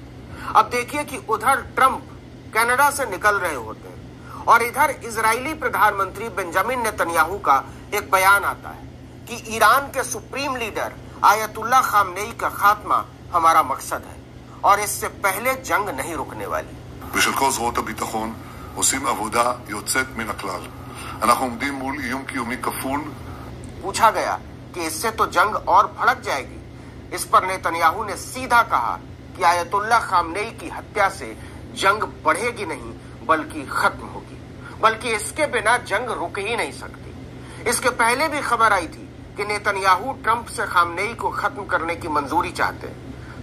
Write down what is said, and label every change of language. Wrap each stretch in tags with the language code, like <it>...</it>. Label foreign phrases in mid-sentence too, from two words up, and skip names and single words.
<hi>अब देखिए कि उधर ट्रंप कनाडा से निकल रहे होते हैं और इधर इजरायली प्रधानमंत्री बेंजामिन नेतन्याहू का एक बयान आता है कि ईरान के सुप्रीम लीडर आयतुल्लाह खामनेई का खात्मा हमारा मकसद है और इससे पहले जंग नहीं रुकने वाली।</hi> <he>ושל כל זרועות הביטחון עושים עבודה יוצאת מן הכלל. אנחנו עומדים מול איום קיומי כפול.</he> <hi>पूछा गया कि इससे तो जंग और भड़क जाएगी। इस पर नेतन्याहू ने सीधा कहा कि आयतुल्लाह खामनेई की हत्या से जंग बढ़ेगी नहीं बल्कि खत्म होगी, बल्कि इसके बिना जंग रुक ही नहीं सकती। इसके पहले भी खबर आई थी कि नेतन्याहू ट्रंप से खामनेई को खत्म करने की मंजूरी चाहते हैं।</hi>